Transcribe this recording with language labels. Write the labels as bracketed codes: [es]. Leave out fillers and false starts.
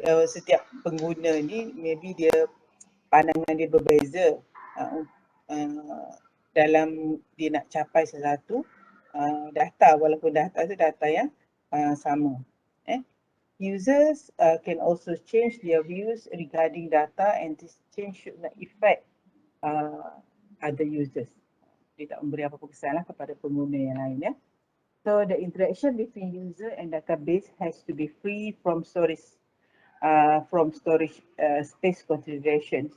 [ms] Setiap pengguna ni maybe dia pandangan dia berbeza dalam dia nak capai sesuatu data, walaupun data tu data yang sama. [en] Users can also change their views regarding data and this change should not affect other users. [ms] Dia tak memberi apa-apa kesan lah kepada pengguna yang lain. [en] So the interaction between user and database has to be free from storage space considerations.